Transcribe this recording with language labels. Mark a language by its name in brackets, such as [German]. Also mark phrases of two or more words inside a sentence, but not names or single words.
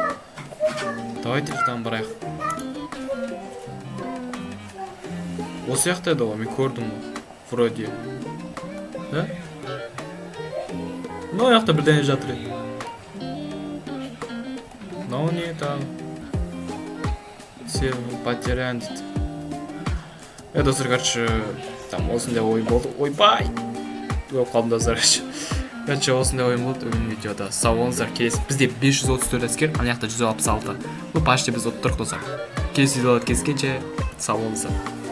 [Kazakh] Давайте ждан барайық. Осы жақта еді ғой, мен көрдім ғой. [Russian] Вроде. Да? [Kazakh] Мына жақта бірден жатыр еді. Мынау не там? [Russian] Все потерян [Kazakh] дейді. Достар, [Russian] короче, там [Kazakh] осындай ойын болды. Ойбай! Өліп қалдым достар. Короче, осындай ойын болды бүгін видеода. Сау болыңыздар. Келесі бізде 534 әскер, ана жақта 166. Почти біз отырдық достар. Келесі видеода кездескенше сау болыңыздар.